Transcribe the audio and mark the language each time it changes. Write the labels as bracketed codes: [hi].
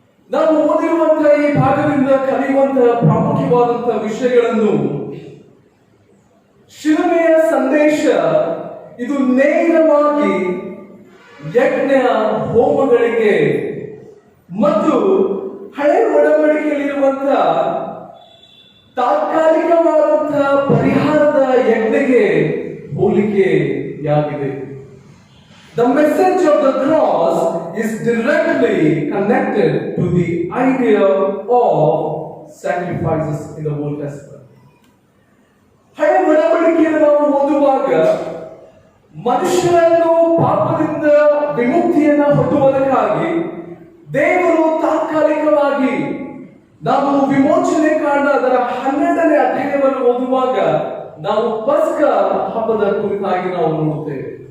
[kn] ನಾವು ಓದಿರುವಂತಹ ಈ ಭಾಗದಿಂದ ಕಲಿಯುವಂತಹ ಪ್ರಾಮುಖ್ಯವಾದಂತಹ ವಿಷಯಗಳನ್ನು ಶಿಲುಬೆಯ ಸಂದೇಶ ಇದು ನೇರವಾಗಿ ಯಜ್ಞ ಹೋಮಗಳಿಗೆ ಮತ್ತು ಹಳೆ ಒಡಂಬಡಿಕೆಯಲ್ಲಿರುವಂತಹ ತಾತ್ಕಾಲಿಕವಾದಂತಹ ಪರಿಹಾರದ ಯಜ್ಞಕ್ಕೆ ಹೋಲಿಕೆಯಾಗಿದೆ. [en] The message of the cross is directly connected to the idea of sacrifices in the Old Testament. [kn] ಹಳೆ ಒಡಂಬಡಿಕೆಯನ್ನು ನಾವು ಓದುವಾಗ ಮನುಷ್ಯರನ್ನು ಪಾಪದಿಂದ ವಿಮುಕ್ತಿಯನ್ನು ಹೊಂದುವುದಕ್ಕಾಗಿ ದೇವರು ತಾತ್ಕಾಲಿಕವಾಗಿ ನಾವು ವಿಮೋಚನೆ ಕಾಂಡ ಅದರ 12ನೇ ಅಧ್ಯಾಯವನ್ನು ಓದುವಾಗ ನಾವು ಪಸ್ಕ ಹಬ್ಬದ ಕುರಿತಾಗಿ ನಾವು ನೋಡುತ್ತೇವೆ.